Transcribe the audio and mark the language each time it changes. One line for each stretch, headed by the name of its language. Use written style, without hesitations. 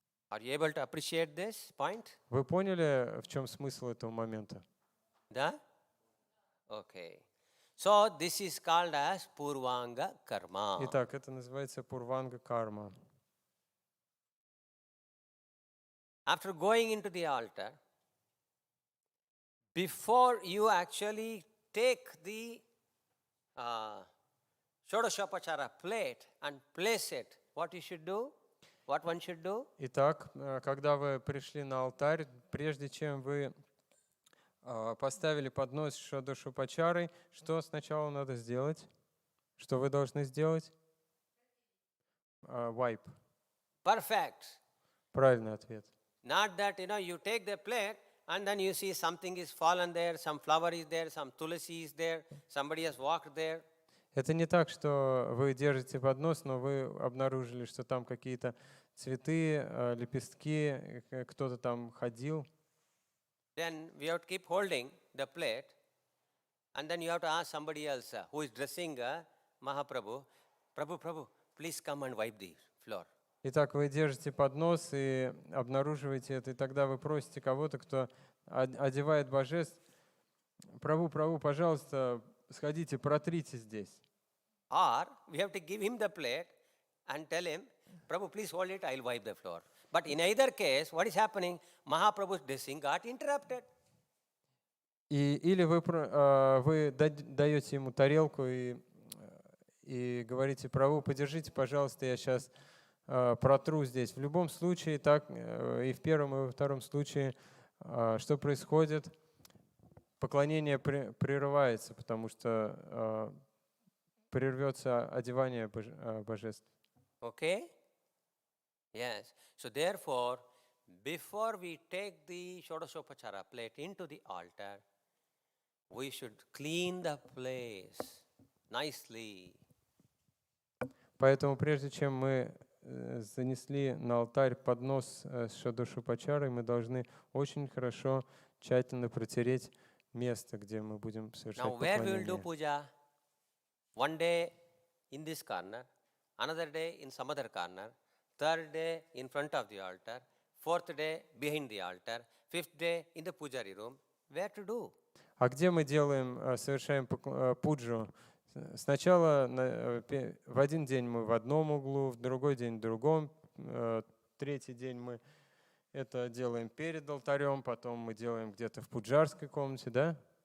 English: Are you able to appreciate this point?
Russian: Вы поняли, в чем смысл этого момента? Да? Okay.
English: So, this is called as Purvanga Karma.
Russian: Итак, это называется пурванга карма.
English: After going into the altar, before you actually take the Shodashopachara plate and place it, what you should do? What one should do?
Russian: Итак, когда вы пришли на алтарь, прежде чем вы поставили поднос с шадашопачарой, что сначала надо сделать? Что вы должны сделать?
English: Wipe. Perfect.
Russian: Правильный ответ.
English: Not that, you take the plate and then you see something is fallen there, some flower is there, some tulasi is there, somebody has walked there.
Russian: Это не так, что вы держите поднос, но вы обнаружили, что там какие-то цветы, лепестки, кто-то там ходил.
English: Then we have to keep holding the plate and then you have to ask somebody else who is dressing Mahaprabhu, Prabhu, please come and wipe the floor.
Russian: Итак, вы держите поднос и обнаруживаете это, и тогда вы просите кого-то, кто одевает божеств, Прабху, пожалуйста, сходите, протрите здесь.
English: Or we have to give him the plate and tell him, Prabhu, please hold it, I'll wipe the floor. But in either case, what is happening? Mahaprabhu's dressing got interrupted.
Russian: Или вы даете ему тарелку и говорите, Прабху, подержите, пожалуйста, я сейчас протру здесь. В любом случае, так и в первом, и во втором случае, что происходит? Поклонение прерывается, потому что прервется одевание божеств.
English: Okay? Yes. So therefore, before we take the Shodashopachara plate into the altar, we should clean the place nicely.
Russian: Поэтому прежде чем мы занесли на алтарь поднос с шадашопачарой, мы должны очень хорошо, тщательно протереть место, где мы будем совершать
English: Now, where we will do
Russian: поклонение.
English: puja? One day in this corner, another day in some other corner, third day in front of the altar, fourth day behind the altar, fifth day in the pujari room. Where to do?
Russian: А где мы совершаем пуджу? Сначала в один день мы в одном углу, в другой день в другом, третий день мы это делаем перед алтарем, потом мы делаем где-то в пуджарской комнате, да?